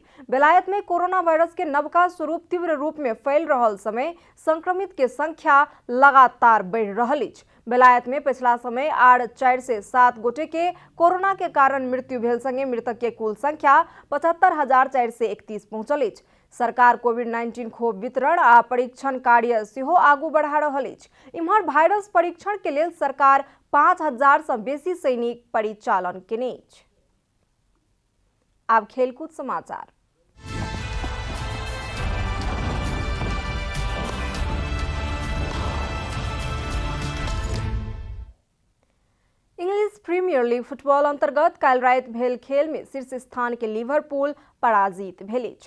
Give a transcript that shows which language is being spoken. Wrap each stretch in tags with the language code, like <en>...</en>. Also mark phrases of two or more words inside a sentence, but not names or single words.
<mai>बेलायत में कोरोना वायरस के नवका स्वरूप तीव्र रूप में फैल रहल समय संक्रमित के संख्या लगातार बढ़ि रहल अछि। बेलायत में पिछला समय आर 4 से 7 गोटे के कोरोना के कारण मृत्यु भेल संगे मृतक के कुल संख्या 75,431 पहुंचल अछि। सरकार कोविड-19 खोप वितरण आ परीक्षण कार्य सेहो आगू बढ़ा रहल अछि। इम्हर वायरस परीक्षण के लेल सरकार 5,000 सँ बेसी सैनिक परिचालन केने अछि। आब खेलकूद समाचार। इंग्लिश प्रीमियर लीग फुटबॉल अंतर्गत काल्हि राति भेल खेल में शीर्ष स्थान के लिवरपूल पराजित भेल अछि।</mai>